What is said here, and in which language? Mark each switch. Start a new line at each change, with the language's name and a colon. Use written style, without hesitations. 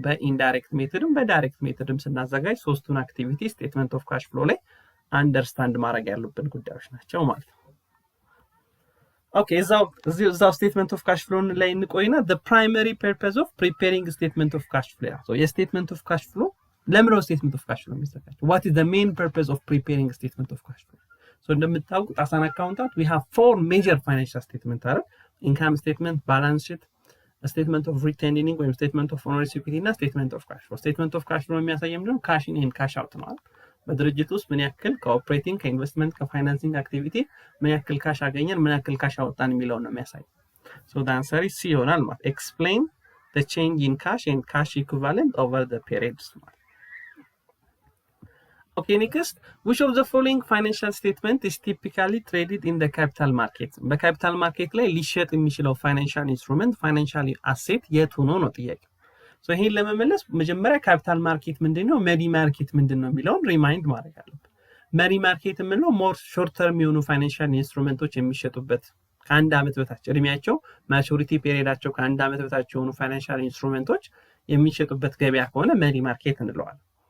Amharic: በኢንዳይሬክት ሜተድም በዳይሬክት ሜተድም ስናዘጋጅ ሶስቱን አክቲቪቲ ስቴትመንት ኦፍ ካሽ ፍሎ ላይ አንደርስታንድ ማድረግ ያሉብን ጉዳዮች ናቸው ማለት ነው። ኦኬ እዛው ስቴትመንት ኦፍ ካሽ ፍሎ ላይ እንቆይና
English: the primary purpose of preparing statement of cash flow
Amharic: so የስቴትመንት ኦፍ ካሽ ፍሎ ለምንድነው ስቴትመንት ኦፍ ካሽ ፍሎ የሚዘጋጀው?
English: what is the main purpose of preparing statement of cash flow?
Amharic: so እንደምታውቁት
English: as an accountant we have four major financial statement
Amharic: አይደል?
English: income statement, balance sheet, statement of retained earnings ወይም statement of owner's equity እና statement of cash flow። statement of cash flow
Amharic: የሚያሳየው ምንድነው?
English: cash in and cash out
Amharic: ነው። በድርጅት ውስጥ ምን ያክል ከኦፕሬቲንግ ከኢንቨስትመንት ከፋይናንሲንግ አክቲቪቲ ምን ያክል ካሽ አገኘን ምን ያክል ካሽ አወጣን የሚለው ነው የሚያሳይ።
English: so the answer is C
Amharic: ይሆናል ማለት
English: explain the change in cash and cash equivalent over the periods። okay, next, which of the following financial statement is typically traded in the capital market?
Amharic: በካፒታል ማርኬት ላይ ሊሸጥ የሚችለው ፋይናንሻል ኢንስትሩመንት ፋይናንሻል አሴት የቱ ነው ነው ጥያቄ። so ይሄን ለመመለስ መጀመሪያ ካፒታል ማርኬት ምንድነው መኒ ማርኬት ምንድነው የሚለውን ሪማይንድ ማድረግ አለብን። መኒ ማርኬት የምንለው ሞር ሾርት ተርም የሆኑ ፋይናንሻል ኢንስትሩመንቶች የሚሸጡበት ከአንድ ዓመት በታች እድሜያቸው ማቹሪቲ ፔሪዮዳቸው ከአንድ ዓመት በታች የሆኑ ፋይናንሻል ኢንስትሩመንቶች የሚሸጡበት ገበያ ከሆነ መኒ ማርኬት እንለዋለን።